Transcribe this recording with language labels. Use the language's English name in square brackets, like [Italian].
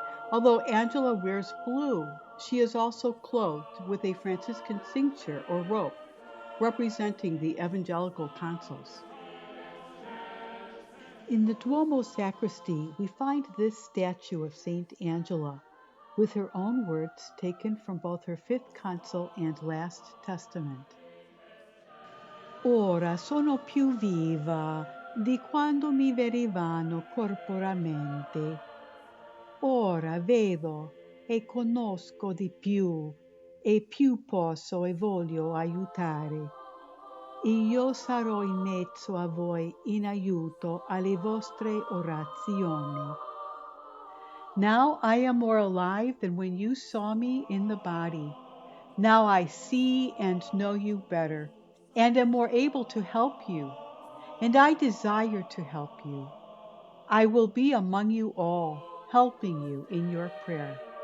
[English] Although Angela wears blue, she is also clothed with a Franciscan cincture or rope, representing the evangelical consuls. In the Duomo sacristy, we find this statue of Saint Angela, with her own words taken from both her fifth consul and last testament. [Italian] Ora sono più viva di quando mi verivano corporamente. Ora vedo e conosco di più e più posso e voglio aiutare. Io sarò in mezzo a voi in aiuto alle vostre orazioni. [English] Now I am more alive than when you saw me in the body. Now I see and know you better, and am more able to help you, and I desire to help you. I will be among you all, helping you in your prayer.